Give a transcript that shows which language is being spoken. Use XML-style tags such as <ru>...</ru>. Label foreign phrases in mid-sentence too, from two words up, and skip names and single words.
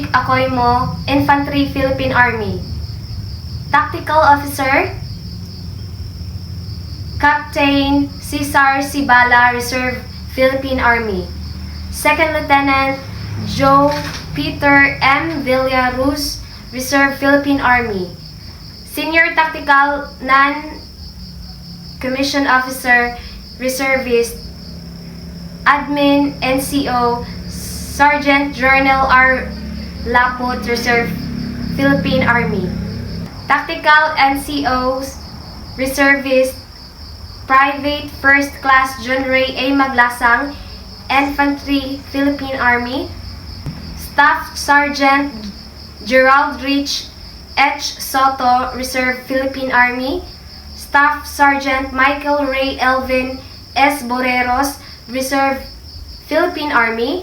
<en>Acoimo, Infantry, Philippine Army. Tactical Officer, Captain Cesar Cibala, Reserve, Philippine Army. Second Lieutenant Joe Peter M. Villaruz, Reserve, Philippine Army. Senior Tactical Non-Commissioned Officer, Reservist, Admin NCO, Sergeant Journal R. Laput, Reserve, Philippine Army. Tactical NCOs, Reservist, Private First Class John Ray A. Maglasang, Infantry, Philippine Army. Staff Sergeant Gerald Rich H. Soto, Reserve, Philippine Army. Staff Sergeant Michael Ray Elvin S. Boreros, Reserve, Philippine Army.</en>